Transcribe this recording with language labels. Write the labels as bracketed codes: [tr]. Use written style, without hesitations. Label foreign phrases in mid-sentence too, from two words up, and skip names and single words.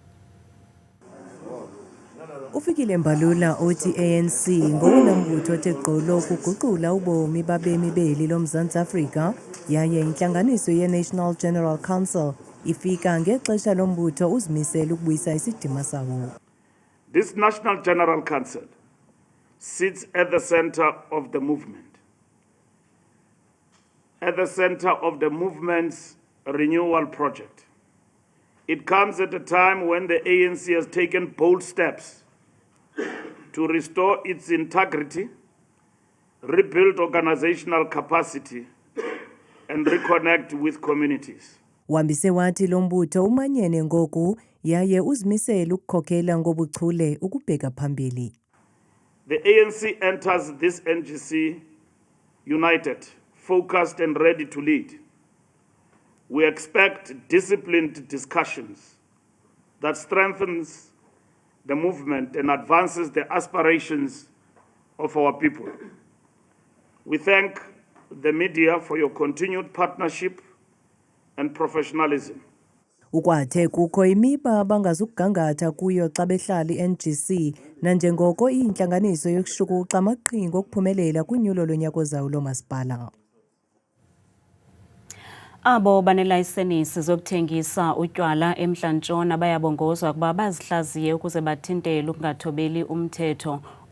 [xh] Ufikile Mbalula uthi ANC ngowona mbutho othe gqolo ukuguqula ubomi babemi beli loMzantsi Afrika, yaye intlanganiso ye-National General Council ifika ngexesha lombutho uzimisela ukubuyisa isidima sawo. [en] This National General Council sits at the center of the movement, at the center of the movement's renewal project. It comes at a time when the ANC has taken bold steps to restore its integrity, rebuild organizational capacity, and reconnect with communities. [xh] Wambise wathi lo mbutho umanyene ngoku yaye uzimisela ukukhokela ngobuchule ukubheka phambili. [en] The ANC enters this NGC united, focused and ready to lead. We expect disciplined discussions that strengthens the movement and advances the aspirations of our people. We thank the media for your continued partnership and professionalism. [xh] Ukwathe kukho imiba abangazukugangatha kuyo xa behlala i-NGC nanjengoko iyintlanganiso yokushukuxa amaqhinga okuphumelela kwinyulo lonyaka ozayo lomasipala. Abo banelayisenisi zokuthengisa utywala eMntla Ntshona bayabongozwa kuba bazihlaziye ukuze bathintele ukungathobeli umthetho.